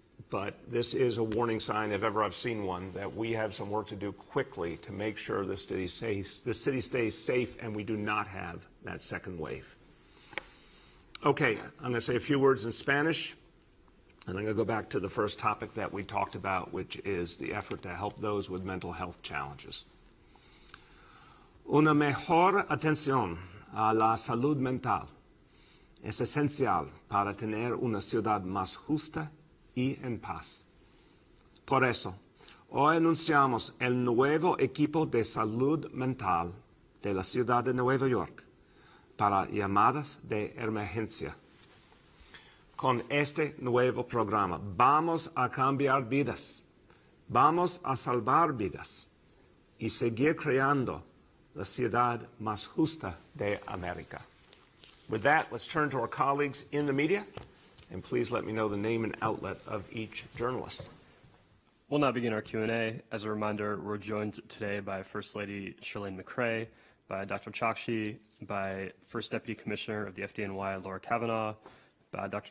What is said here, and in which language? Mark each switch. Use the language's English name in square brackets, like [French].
[English] But this is a warning sign, if ever I've seen one, that we have some work to do quickly to make sure the city stays safe and we do not have that second wave. Okay, I'm going to say a few words in Spanish. And I'm going to go back to the first topic that we talked about, which is the effort to help those with mental health challenges. [Spanish] Una mejor atención a la salud mental es esencial para tener una ciudad más justa y en paz. Por eso, hoy anunciamos el nuevo equipo de salud mental de la ciudad de Nueva York para llamadas de emergencia. Con este nuevo programa vamos a cambiar vidas, vamos a salvar vidas y seguir creando la ciudad más justa de América. [English] With that, let's turn to our colleagues in the media, and please let me know the name and outlet of each journalist. We'll now begin our Q&A. As a reminder, we're joined today by First Lady Chirlane McCray, by Dr. Chokshi, by First Deputy Commissioner of the FDNY, Laura Cavanaugh, by Dr.